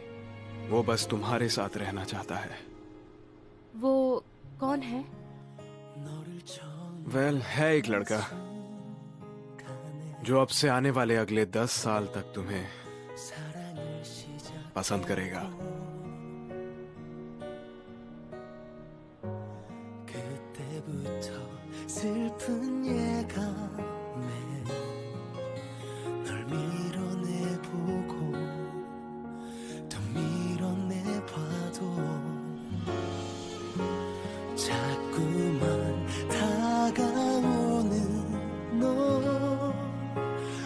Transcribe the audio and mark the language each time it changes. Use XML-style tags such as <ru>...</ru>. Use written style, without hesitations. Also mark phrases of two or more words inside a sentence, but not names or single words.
<hi>वो बस तुम्हारे साथ रहना चाहता है। वो कौन है? है एक लड़का जो अब से आने वाले अगले 10 साल तक तुम्हें पसंद करेगा।</hi> <ko>슬픈 예감에 널 밀어내보고 더 밀어내봐도 자꾸만 다가오는 너</ko>